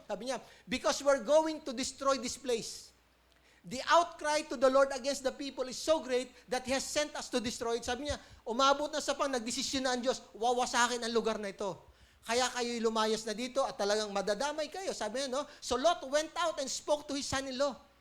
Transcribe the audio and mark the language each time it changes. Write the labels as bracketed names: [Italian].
[Filipino] Sabi niya, [English] because we're going to destroy this place. The outcry to the Lord against the people is so great that He has sent us to destroy it. [Filipino] Sabi niya, umabot na sa nagdesisyon na ang Diyos, wawasakin ang lugar na ito. Kaya kayo'y lumayas na dito at talagang madadamay kayo. Sabi niya, no? [English] So Lot went out and spoke to his son-in-law.